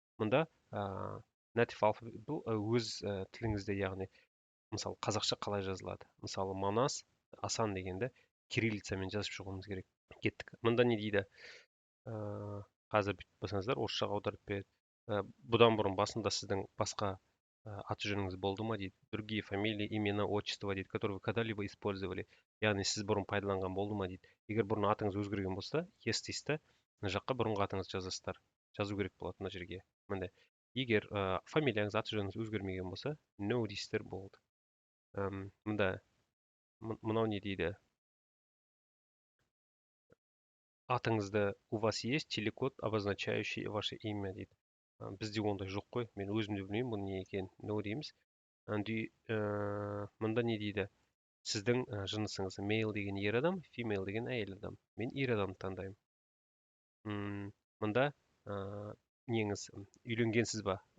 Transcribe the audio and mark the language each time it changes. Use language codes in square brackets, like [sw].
[kk] Мұнда [en] native alphabet [kk] бұл өз тіліңізде, яғни мысалы қазақша қалай жазылады. Мысалы Манас, Асан дегенді кириллицамен жазып шығуымыз керек. Кеттік. Мұнда не дейді? Қазір бүйтіп болсаңыздар, орысшаға аударып береді. Бұдан бұрын басында сіздің басқа аты жөніңіз болды ма дейді. [ru] Другие фамилии, имена, отчество дейді, которые вы когда-либо использовали. [kk] Яғни сіз бұрын пайдаланған болды ма дейді. Егер бұрын атыңыз өзгерген болса, yes дейсіз да, мына жаққа бұрынғы атыңызды жазасыздар. Жазу керек болады мына жерге. Міне. Егер фамилияңыз, аты жөніңіз өзгермеген болса, no дейсіздер, болды. Мында мынау не дейді? [ru] Атыңызды, у вас есть телекод, обозначающий ваше имя дейді. [kk] Бізде ондай жоқ қой, мен өзім де білмеймін бұл не екенін. No дейміз. Мұнда не дейді? Сіздің жынысыңыз male деген ер адам, female деген әйел адам. Мен ер адамды таңдаймын. Мұнда неңіз, үйленгенсіз ба?